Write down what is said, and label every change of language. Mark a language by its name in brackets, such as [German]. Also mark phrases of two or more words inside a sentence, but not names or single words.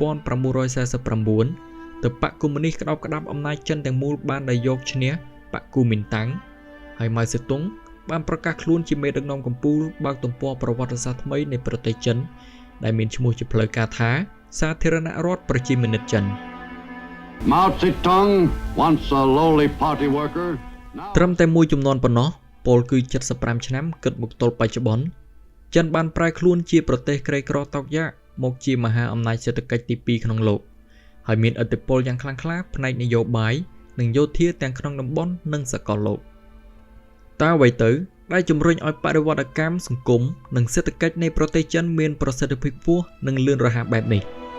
[Khmer] 1949ទើបបកកុម្មុយនីសក្តោបក្តាប់អំណាចចិនទាំងមូលបានដែលយកឈ្នះបកគូមីនតាំងហើយម៉ៅសេតុងបានប្រកាសខ្លួនជាមេដឹកនាំកំពូលបើកទំព័រប្រវត្តិសាស្ត្រថ្មីនៃប្រទេសចិនដែលមានឈ្មោះជាផ្លូវការថាសាធារណរដ្ឋប្រជាមានិតចិន [English] Mao Zedong once a lowly party worker [Khmer] ត្រឹមតែមួយចំនួនប៉ុណ្ណោះពលគឺ75ឆ្នាំគិតមកទល់បច្ចុប្បន្នចិនបានប្រែខ្លួនជាប្រទេសក្រីក្រតោកយ៉ាកមកជាមហាអំណាចសេដ្ឋកិច្ចទី2ក្នុងលោកហើយមានឥទ្ធិពលយ៉ាងខ្លាំងក្លាផ្នែកនយោបាយនិងយោធាទាំងក្នុងតំបន់និងសកលលោកតើអ្វីទៅដែលជំរុញឲ្យបដិវត្តកម្មសង្គមនិងសេដ្ឋកិច្ចនៃប្រទេសចិនមានប្រសិទ្ធភាពខ្ពស់និងលឿនរហ័សបែបនេះ